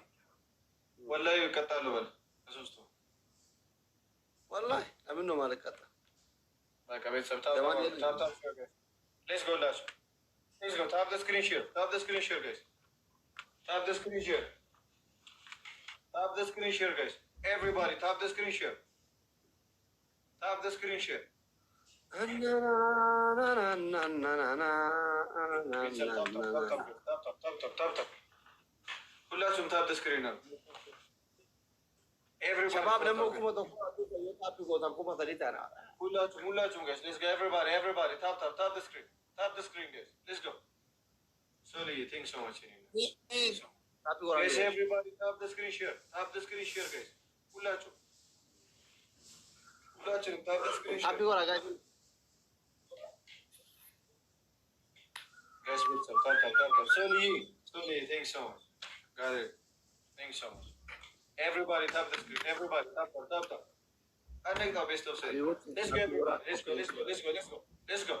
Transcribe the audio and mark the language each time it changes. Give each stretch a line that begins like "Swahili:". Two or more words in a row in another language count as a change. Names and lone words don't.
Amharic: ወላሂ እቀጣለሁ በል በሶስቱ ወላሂ ለምን ነው ማልቀጣ በቃ ቤተሰብ
English: tap tap let's go las let's go tap screen share guys tap screen share guys ታፕ ስክሪን ሼር ጋይስ everybody tap the screen share tap ሁላችሁም ታፕ the screen ነው
Amharic: ሸባብ ደግሞ
English: ሁላችሁም guys let's go everybody tap the screen guys let's go sorry thanks so much guys everybody tap the screen share guys ሁላችንም tap the screen share guys tap sorry thanks so much got it thanks so much everybody tap the screen everybody tap I think the best of say let's go everybody let's go